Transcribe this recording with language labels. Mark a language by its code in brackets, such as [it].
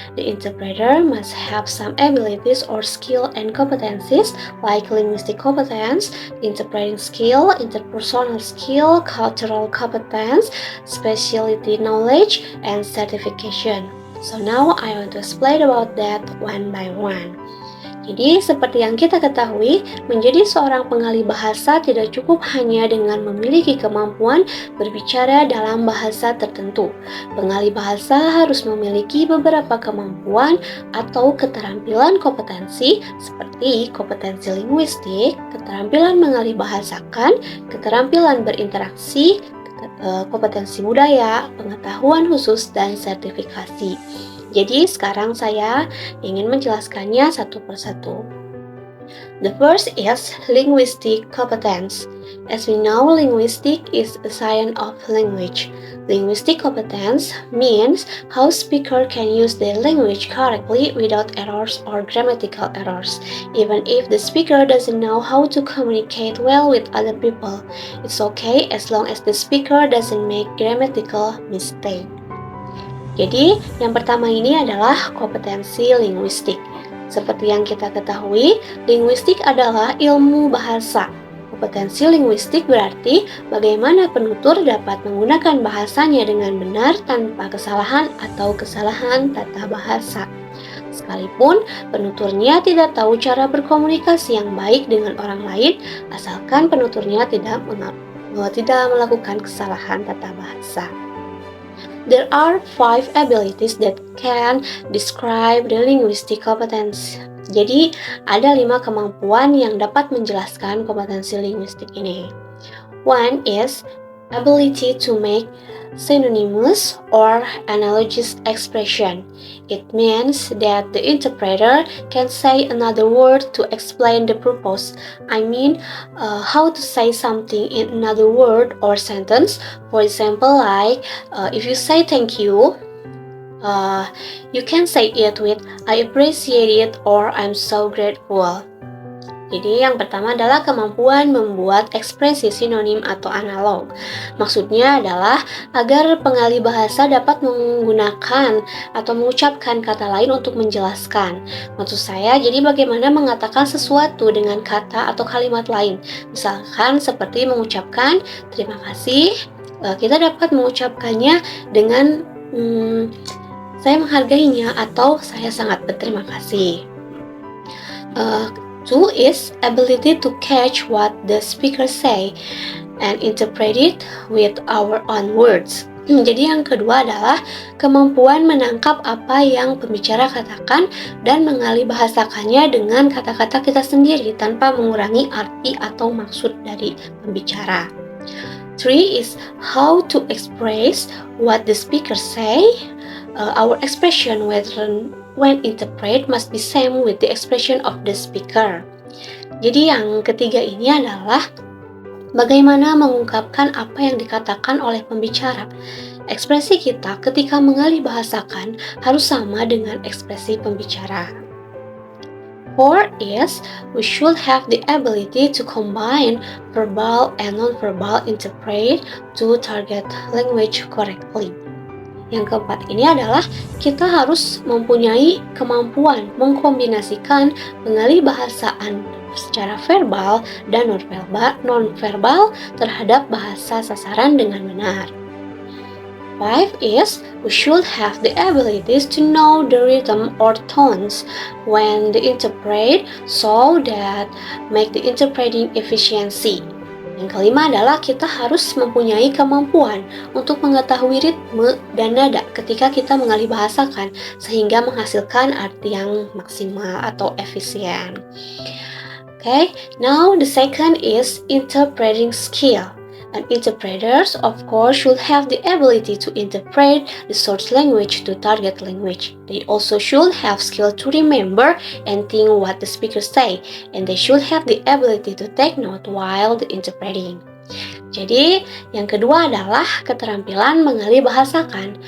[en] The interpreter must have some abilities or skill and competencies like linguistic competence, interpreting skill, interpersonal skill, cultural competence, specialty knowledge, and certification. So now I want to explain about that one by one. [id] Jadi, seperti yang kita ketahui, menjadi seorang pengalih bahasa tidak cukup hanya dengan memiliki kemampuan berbicara dalam bahasa tertentu. Pengalih bahasa harus memiliki beberapa kemampuan atau keterampilan kompetensi seperti kompetensi linguistik, keterampilan mengalih bahasakan, keterampilan berinteraksi, kompetensi budaya, pengetahuan khusus, dan sertifikasi. Jadi sekarang saya ingin menjelaskannya satu persatu. [en] The first is linguistic competence. As we know, linguistic is a science of language. Linguistic competence means how speaker can use their language correctly without errors or grammatical errors. Even if the speaker doesn't know how to communicate well with other people, it's okay as long as the speaker doesn't make grammatical mistake. [id] Jadi, yang pertama ini adalah kompetensi linguistik. Seperti yang kita ketahui, linguistik adalah ilmu bahasa. Kompetensi linguistik berarti bagaimana penutur dapat menggunakan bahasanya dengan benar tanpa kesalahan atau kesalahan tata bahasa. Sekalipun penuturnya tidak tahu cara berkomunikasi yang baik dengan orang lain, asalkan penuturnya tidak melakukan kesalahan tata bahasa. [en] There are 5 abilities that can describe the linguistic competence. [id] Jadi, ada 5 kemampuan yang dapat menjelaskan kompetensi linguistik ini. [en] One is ability to make synonymous or analogous expression. It means that the interpreter can say another word to explain the purpose. I mean, how to say something in another word or sentence. For example, like if you say thank you, you can say it with I appreciate it or I'm so grateful. [id] Jadi yang pertama adalah kemampuan membuat ekspresi sinonim atau analog. Maksudnya adalah agar pengalih bahasa dapat menggunakan atau mengucapkan kata lain untuk menjelaskan. Maksud saya, jadi bagaimana mengatakan sesuatu dengan kata atau kalimat lain. Misalkan seperti mengucapkan terima kasih, kita dapat mengucapkannya dengan saya menghargainya atau saya sangat berterima kasih. [en] Two is ability to catch what the speaker say and interpret it with our own words. [id] Jadi yang kedua adalah kemampuan menangkap apa yang pembicara katakan dan mengalih bahasakannya dengan kata-kata kita sendiri tanpa mengurangi arti atau maksud dari pembicara. [en] Three is how to express what the speaker say. Our expression when interpret must be same with the expression of the speaker. [id] Jadi yang ketiga ini adalah bagaimana mengungkapkan apa yang dikatakan oleh pembicara. Ekspresi kita ketika mengalih bahasakan harus sama dengan ekspresi pembicara. [en] Four is we should have the ability to combine verbal and non-verbal interpret to target language correctly. [id] Yang keempat ini adalah kita harus mempunyai kemampuan mengkombinasikan pengalih bahasaan secara verbal dan non-verbal terhadap bahasa sasaran dengan benar. [en] Five is we should have the abilities to know the rhythm or tones when the interpret so that make the interpreting efficiency. [id] Yang kelima adalah kita harus mempunyai kemampuan untuk mengetahui ritme dan nada ketika kita mengalih bahasakan sehingga menghasilkan arti yang maksimal atau efisien. [en] Okay, now the second is interpreting skill. And interpreters, of course, should have the ability to interpret the source language to target language. They also should have skill to remember and think what the speakers say, and they should have the ability to take note while interpreting. [id] Jadi, yang kedua adalah keterampilan mengalih bahasakan.